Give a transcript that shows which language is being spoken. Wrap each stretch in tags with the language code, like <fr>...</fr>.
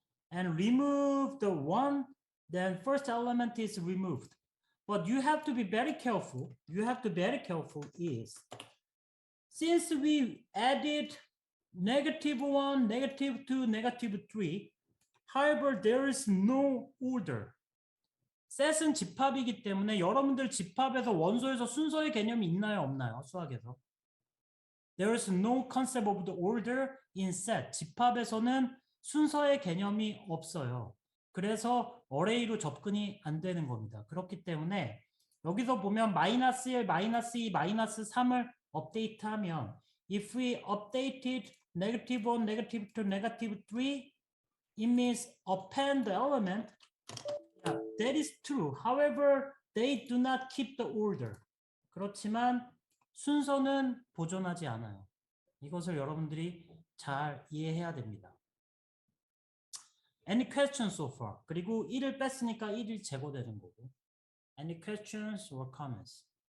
<en>And remove the 1, then first element is removed. But you have to be very careful. You have to be very careful is, since we added -1, -2, -3, however, there is no order.</en> <ko>셋은 집합이기 때문에 여러분들 집합에서 원소에서 순서의 개념이 있나요, 없나요? 수학에서.</ko> <en>There is no concept of the order in set.</en> <ko>집합에서는 순서의 개념이 없어요. 그래서 array로 접근이 안 되는 겁니다. 그렇기 때문에 여기서 보면 마이너스 1, 마이너스 2, 마이너스 3을 업데이트하면</ko> <en>if we updated negative 1, negative 2, negative 3, it means append the element. Yeah, that is true. However, they do not keep the order.</en> <ko>그렇지만 순서는 보존하지 않아요. 이것을 여러분들이 잘 이해해야 됩니다.</ko> <en>Any questions so far?</en> <ko>그리고 1을 뺐으니까 1이 제거되는 거고.</ko> <en>Any questions or comments?</en>